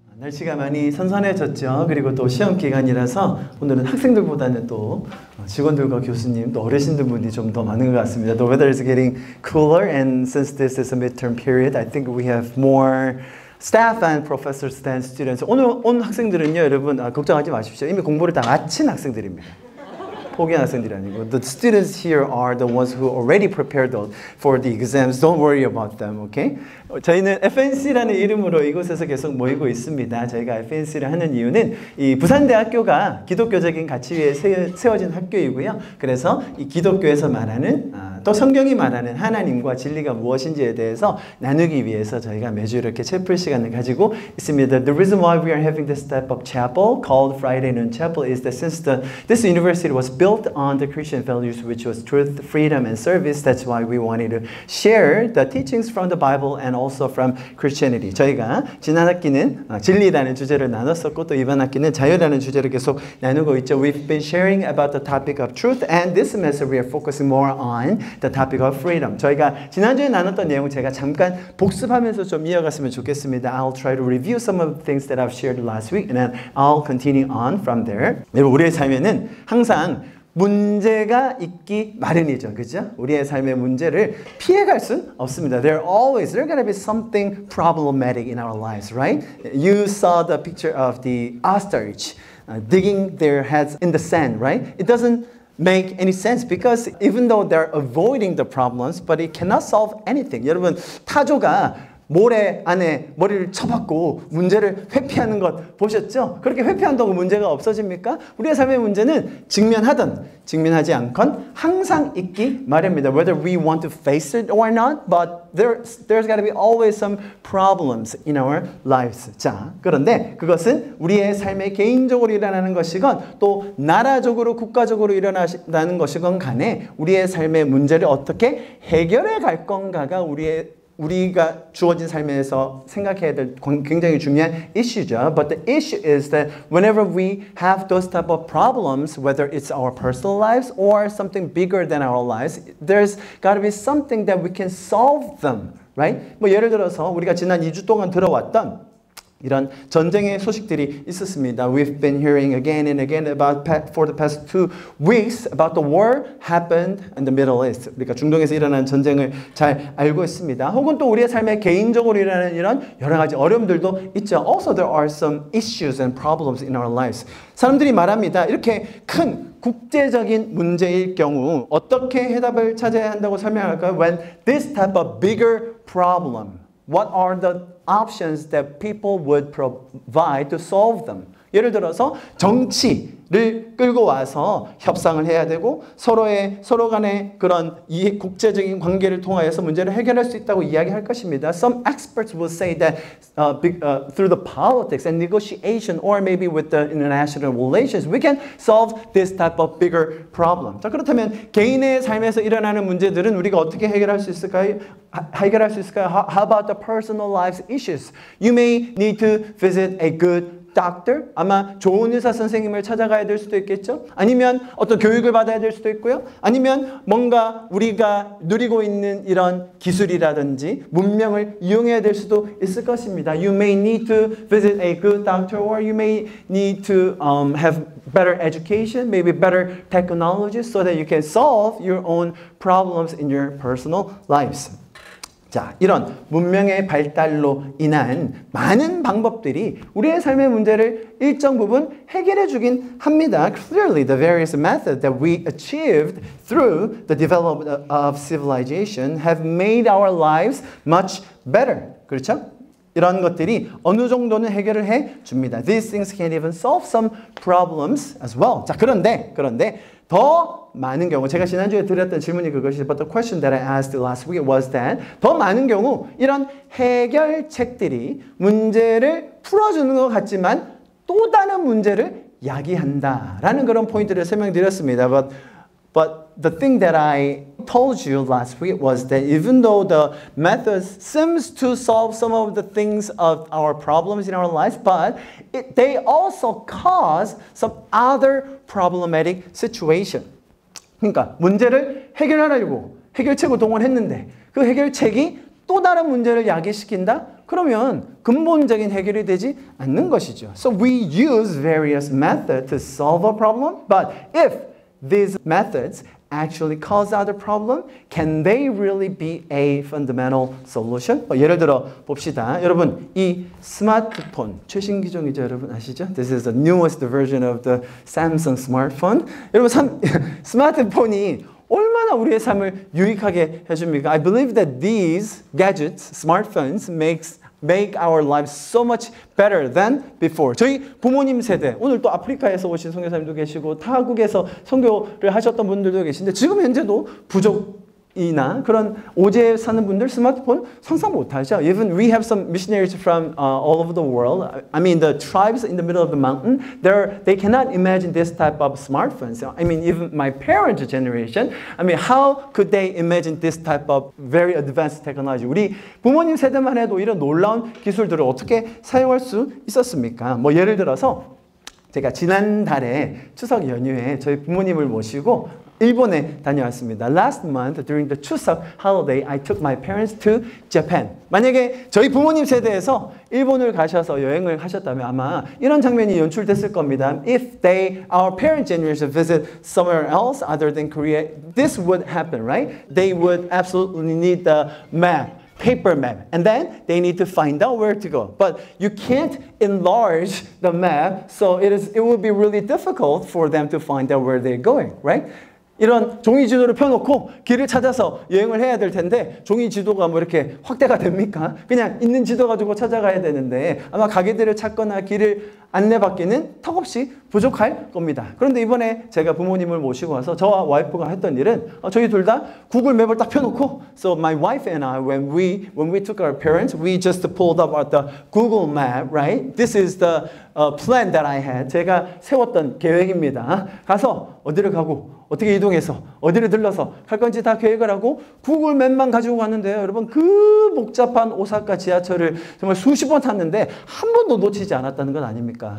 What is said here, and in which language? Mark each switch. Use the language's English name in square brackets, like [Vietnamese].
[Korean] 날씨가 많이 선선해졌죠. 그리고 또 시험 기간이라서 오늘은 학생들보다는 또 직원들과 교수님, 또 어르신들 분이 좀 더 많은 것 같습니다. [English] The weather is getting cooler, and since this is a midterm period, I think we have more staff and professors than students. [Korean] 오늘 온 학생들은요, 여러분 걱정하지 마십시오. 이미 공부를 다 마친 학생들입니다. 포기한 학생들이 아니고 [English] the students here are the ones who already prepared for the exams. Don't worry about them, okay? [Korean] 저희는 FNC라는 이름으로 이곳에서 계속 모이고 있습니다. 저희가 FNC를 하는 이유는 이 부산대학교가 기독교적인 가치 위에 세워진 학교이고요. 그래서 이 기독교에서 말하는 또 성경이 말하는 하나님과 진리가 무엇인지에 대해서 나누기 위해서 저희가 매주 이렇게 채플 시간을 가지고 있습니다. [English] The reason why we are having this type of chapel called Friday Noon Chapel is that since this university was built on the Christian values, which was truth, freedom, and service, that's why we wanted to share the teachings from the Bible and also from Christianity. [Korean] 저희가 지난 학기는 진리라는 주제를 나눴었고 또 이번 학기는 자유라는 주제를 계속 나누고 있죠. [English] We've been sharing about the topic of truth, and this semester we are focusing more on the topic of freedom. [Korean] 저희가 지난주에 나눴던 내용 제가 잠깐 복습하면서 좀 이어갔으면 좋겠습니다. [English] I'll try to review some of the things that I've shared last week, and then I'll continue on from there. [Korean] 여러분, 우리의 삶에는 항상 문제가 있기 마련이죠. 그죠? 우리의 삶의 문제를 피해갈 순 없습니다. [English] There's gonna be something problematic in our lives, right? You saw the picture of the ostrich digging their heads in the sand, right? It doesn't make any sense because even though they're avoiding the problems, but it cannot solve anything. [Korean] 여러분, 타조가 모래 안에 머리를 쳐박고 문제를 회피하는 것 보셨죠? 그렇게 회피한다고 문제가 없어집니까? 우리의 삶의 문제는 직면하든 직면하지 않건 항상 있기 마련입니다. [English] Whether we want to face it or not, but there's got to be always some problems in our lives. [Korean] 자, 그런데 그것은 우리의 삶에 개인적으로 일어나는 것이건 또 나라적으로 국가적으로 일어나는 것이건 간에 우리의 삶의 문제를 어떻게 해결해 갈 건가가 우리가 주어진 삶에서 생각해야 될 굉장히 중요한 이슈죠. [English] But the issue is that whenever we have those type of problems, whether it's our personal lives or something bigger than our lives, there's got to be something that we can solve them, right? [Korean] 뭐 예를 들어서 우리가 지난 2주 동안 들어왔던 이런 전쟁의 소식들이 있었습니다. [English] We've been hearing again and again for the past 2 weeks about the war happened in the Middle East. [Korean] 그러니까 중동에서 일어난 전쟁을 잘 알고 있습니다. 혹은 또 우리의 삶에 개인적으로 일어나는 이런 여러 가지 어려움들도 있죠. [English] Also there are some issues and problems in our lives. [Korean] 사람들이 말합니다. 이렇게 큰 국제적인 문제일 경우 어떻게 해답을 찾아야 한다고 설명할까요? [English] When this type of bigger problem, what are the options that people would provide to solve them? [Korean] 예를 들어서 정치를 끌고 와서 협상을 해야 되고 서로 간의 그런 국제적인 관계를 통하여서 문제를 해결할 수 있다고 이야기할 것입니다. [English] Some experts will say that through the politics and negotiation or maybe with the international relations we can solve this type of bigger problem. [Korean] 자, 그렇다면 개인의 삶에서 일어나는 문제들은 우리가 어떻게 해결할 수 있을까요? [English] How about the personal life issues? You may need to visit a good doctor, [Korean] 아마 좋은 의사 선생님을 찾아가야 될 수도 있겠죠. 아니면 어떤 교육을 받아야 될 수도 있고요. 아니면 뭔가 우리가 누리고 있는 이런 기술이라든지 문명을 이용해야 될 수도 있을 것입니다. [English] You may need to visit a good doctor or you may need to have better education, maybe better technology so that you can solve your own problems in your personal lives. [Korean] 자, 이런 문명의 발달로 인한 많은 방법들이 우리의 삶의 문제를 일정 부분 해결해 주긴 합니다. [English] Clearly, the various methods that we achieved through the development of civilization have made our lives much better. [Korean] 그렇죠? 이런 것들이 어느 정도는 해결을 해 줍니다. [English] These things can even solve some problems as well. [Korean] 자, 그런데 더 많은 경우, 제가 지난주에 드렸던 질문이 그것이 [English] but the question that I asked last week was that [Korean] 더 많은 경우 이런 해결책들이 문제를 풀어주는 것 같지만 또 다른 문제를 야기한다라는 그런 포인트를 설명드렸습니다. [English] But the thing that I told you last week was that even though the methods seems to solve some of the things of our problems in our lives, but they also cause some other problematic situation. [Korean] 그러니까 문제를 해결하려고 해결책을 동원했는데 그 해결책이 또 다른 문제를 야기시킨다? 그러면 근본적인 해결이 되지 않는 것이죠. [English] So we use various methods to solve a problem, but if these methods actually cause out the problem, can they really be a fundamental solution? [Korean] 예를 들어 봅시다. 여러분, 이 스마트폰 최신 기종이죠, 여러분 아시죠? [English] This is the newest version of the Samsung smartphone. [Korean] 여러분, 스마트폰이 얼마나 우리의 삶을 유익하게 해줍니까? [English] I believe that these gadgets, smartphones, make our lives so much better than before. [Korean] 저희 부모님 세대, 오늘 또 아프리카에서 오신 선교사님도 계시고 타국에서 선교를 하셨던 분들도 계신데 지금 현재도 부족이나 그런 오지에 사는 분들 스마트폰 상상 못하죠. [English] Even we have some missionaries from all over the world. I mean the tribes in the middle of the mountain, they cannot imagine this type of smartphones. I mean even my parents' generation, I mean how could they imagine this type of very advanced technology? [Korean] 우리 부모님 세대만 해도 이런 놀라운 기술들을 어떻게 사용할 수 있었습니까? 뭐 예를 들어서 제가 지난달에 추석 연휴에 저희 부모님을 모시고 일본에 다녀왔습니다. [English] Last month during the 추석 holiday, I took my parents to Japan. [Korean] 만약에 저희 부모님 세대에서 일본을 가셔서 여행을 하셨다면 아마 이런 장면이 연출됐을 겁니다. [English] If our parent generation visit somewhere else other than Korea, this would happen, right? They would absolutely need the map. Paper map, and then they need to find out where to go. But you can't enlarge the map, so it will be really difficult for them to find out where they're going, right? [Korean] 이런 종이 지도를 펴놓고 길을 찾아서 여행을 해야 될 텐데 종이 지도가 뭐 이렇게 확대가 됩니까? 그냥 있는 지도 가지고 찾아가야 되는데 아마 가게들을 찾거나 길을 안내받기는 턱없이 부족할 겁니다. 그런데 이번에 제가 부모님을 모시고 와서 저와 와이프가 했던 일은 저희 둘 다 구글 맵을 딱 펴놓고 [English] So my wife and I, when we took our parents, we just pulled up at the Google map, right? This is the plan that I had. [Korean] 제가 세웠던 계획입니다. 가서 어디를 가고 어떻게 이동해서 어디를 들러서 갈 건지 다 계획을 하고 구글 맵만 가지고 갔는데요. 여러분 그 복잡한 오사카 지하철을 정말 수십 번 탔는데 한 번도 놓치지 않았다는 건 아닙니까?